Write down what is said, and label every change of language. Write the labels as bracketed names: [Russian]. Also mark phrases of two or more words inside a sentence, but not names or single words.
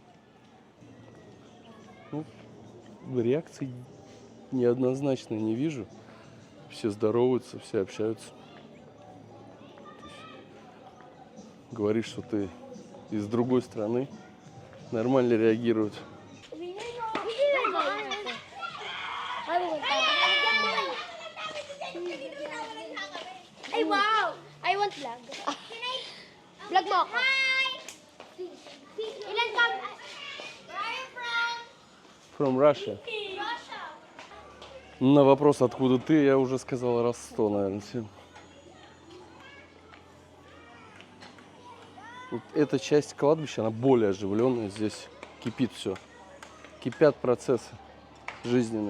[Russian] Ну, реакции неоднозначной не вижу. Все здороваются, все общаются. Говоришь, что ты из другой страны, нормально реагируют. [English] Ay, wow! I want vlog. [Filipino] Vlog mo ako. Ilan ka? [English] Where are you from? From Russia. Russia. [Russian] На вопрос, откуда ты, я уже сказал раз 100, наверное, всем. Вот эта часть кладбища, она более оживленная. Здесь кипит все. Кипят процессы жизненные.